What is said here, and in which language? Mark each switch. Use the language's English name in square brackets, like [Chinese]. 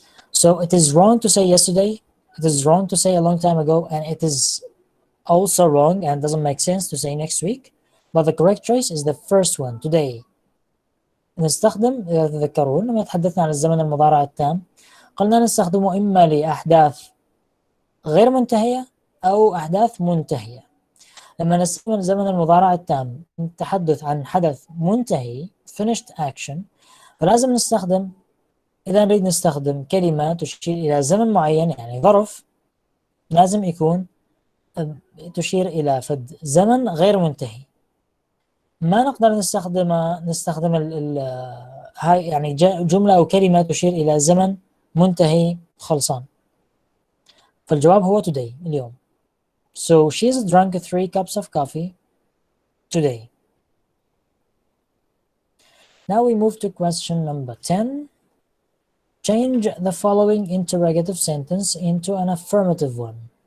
[English] So it is wrong to say yesterday, it is wrong to say a long time ago, and it is also wrong and doesn't make sense to say next week. But the correct choice is the first one, today. [Arabic] نستخدم، إذا تذكرون لما تحدثنا عن الزمن المضارع التام قلنا نستخدمه إما لأحداث غير منتهية أو أحداث منتهية. لما نستخدم زمن المضارع التام نتحدث عن حدث منتهي [English] finished action، [Arabic] فلازم نستخدم، إذا نريد نستخدم كلمة تشير إلى زمن معين يعني ظرف، لازم يكون تشير إلى فد زمن غير منتهي. ما نقدر نستخدم هاي يعني جملة أو كلمة تشير إلى زمن منتهي خلصان. فالجواب هو today، اليوم. [English] So she's drunk 3 cups of coffee today. Now we move to question number 10. Change the following interrogative sentence into an affirmative one.